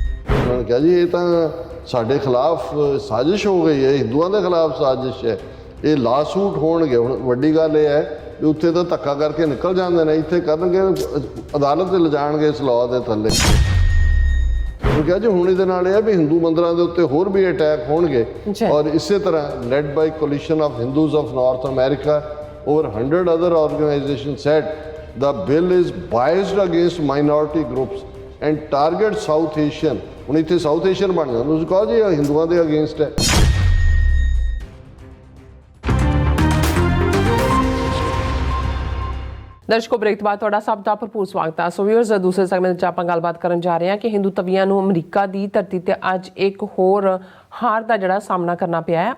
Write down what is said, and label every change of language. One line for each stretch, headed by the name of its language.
Punjabi: ਉਹਨਾਂ ਨੇ ਕਿਹਾ ਜੀ ਇਹ ਤਾਂ ਸਾਡੇ ਖਿਲਾਫ ਸਾਜ਼ਿਸ਼ ਹੋ ਗਈ ਹੈ, ਹਿੰਦੂਆਂ ਦੇ ਖਿਲਾਫ ਸਾਜ਼ਿਸ਼ ਹੈ, ਇਹ ਲਾਸੂਟ ਹੋਣਗੇ। ਹੁਣ ਵੱਡੀ ਗੱਲ ਇਹ ਹੈ ਵੀ ਉੱਥੇ ਤਾਂ ਧੱਕਾ ਕਰਕੇ ਨਿਕਲ ਜਾਂਦੇ ਨੇ, ਇੱਥੇ ਕਰਨਗੇ ਅਦਾਲਤ 'ਤੇ ਲਿਜਾਣਗੇ ਇਸ ਲਾਅ ਦੇ ਥੱਲੇ। ਉਹ ਕਿਹਾ ਜੀ ਹੁਣ ਇਹਦੇ ਨਾਲ ਇਹ ਹੈ ਵੀ ਹਿੰਦੂ ਮੰਦਰਾਂ ਦੇ ਉੱਤੇ ਹੋਰ ਵੀ ਅਟੈਕ ਹੋਣਗੇ। ਔਰ ਇਸੇ ਤਰ੍ਹਾਂ
English: Led by coalition of Hindus of North America, over 100 other organizations said the bill is biased against minority groups and target South Asian।
Punjabi: ਹੁਣ ਇੱਥੇ ਸਾਊਥ ਏਸ਼ੀਅਨ ਬਣ ਜਾਂਦਾ, ਤੁਸੀਂ ਕਹੋ ਜੀ ਇਹ ਹਿੰਦੂਆਂ ਦੇ ਅਗੇਂਸਟ ਹੈ। ਦਰਸ਼ਕੋ, ਬ੍ਰੇਕ ਤੋਂ ਬਾਅਦ ਤੁਹਾਡਾ ਸਭ ਦਾ ਭਰਪੂਰ ਸਵਾਗਤ ਹੈ। ਸੋ ਵੀਅਰਸ, ਦੂਸਰੇ ਸੈਗਮੈਂਟ 'ਚ ਆਪਾਂ ਗੱਲਬਾਤ ਕਰਨ ਜਾ ਰਹੇ ਹਾਂ ਕਿ ਹਿੰਦੂ ਤਵੀਆਂ ਨੂੰ ਅਮਰੀਕਾ ਦੀ ਧਰਤੀ ਤੇ ਅੱਜ ਇੱਕ ਹੋਰ ਹਾਰ ਦਾ ਜਿਹੜਾ ਸਾਹਮਣਾ ਕਰਨਾ ਪਿਆ ਹੈ।